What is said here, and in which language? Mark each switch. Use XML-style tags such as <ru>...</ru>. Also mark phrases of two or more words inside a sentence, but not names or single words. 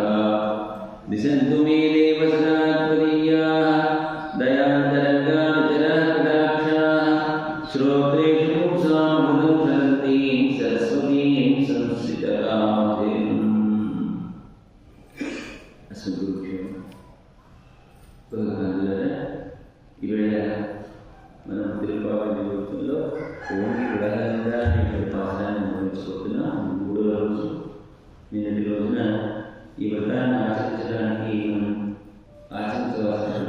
<sa>दिशन्तु मे देव सदा त्वदीयाः दयान्तरङ्गानुचराः कटाक्षाः श्रोत्रेषु पुंसां मृदं चरन्तीं सरस्वतीं संस्कृतकामधेनुम्।</sa> <te>अस्मद्गुरुभ्यो ఈవేళ మనం తిరుపావళి జీవితంలో ఓన్లీ ఉదాహరణగా నేను పాఠాన్ని నిర్వహించుకుంటున్నాం. మూడో రోజు నిన్నటి రోజున ఈ వ్రతాన్ని ఆచరించడానికి మనం ఆచరించవలసినటువంటి</te>